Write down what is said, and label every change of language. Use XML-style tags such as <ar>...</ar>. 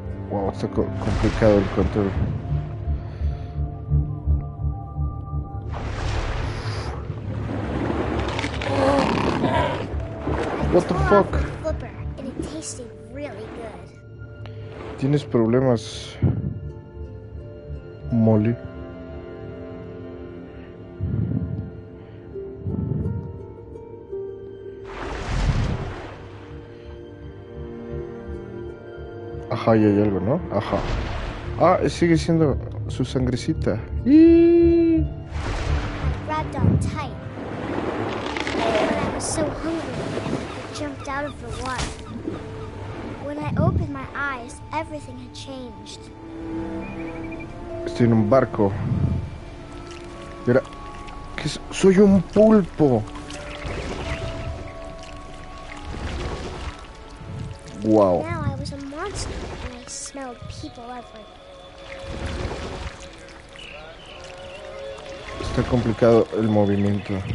<es>Wow, está complicado el control.</es> <en>What the fuck? Flipper, and it tasted really good.</en> <es>¿Tienes problemas, Molly? Ajá, y hay algo, ¿no? Ajá. Sigue siendo su sangrecita.</es> <en>I grabbed on tight. But I was so hungry, I jumped out of the water. When I opened my eyes, everything had changed.</en> <es>Estoy en un barco. Mira, soy un pulpo. Wow.</es> <en>Now I was a monster, and I smelled people everywhere.</en> <es>Está complicado el movimiento.</es>